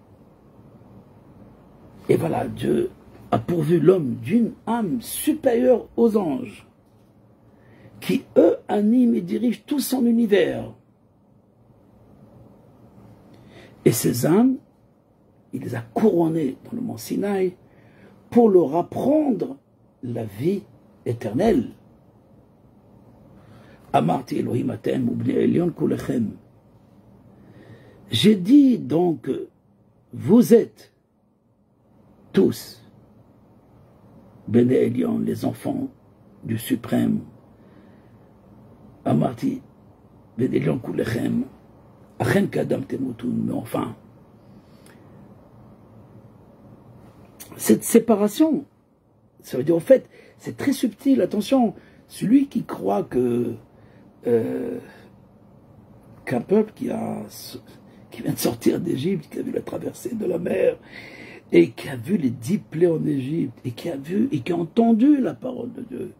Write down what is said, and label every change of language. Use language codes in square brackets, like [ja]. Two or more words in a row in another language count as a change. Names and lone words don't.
[fr] Et voilà, Dieu a pourvu l'homme d'une âme supérieure aux anges, qui, eux, animent et dirigent tout son univers. Et ces âmes, il les a couronnées dans le mont Sinaï pour leur apprendre la vie éternelle. [he] אמרתי אלהים אתם ובני עליון כלכם. [fr] J'ai dit donc, vous êtes tous Bene Elion, les enfants du Suprême. [he] אמרתי בני עליון כלכם. אכן כאדם תמותון. [fr] Mais enfin, cette séparation, ça veut dire, en fait, c'est très subtil. Attention, celui qui croit qu'un peuple qui vient de sortir d'Égypte, qui a vu la traversée de la mer, et qui a vu les 10 plaies en Égypte, et qui a entendu la parole de Dieu.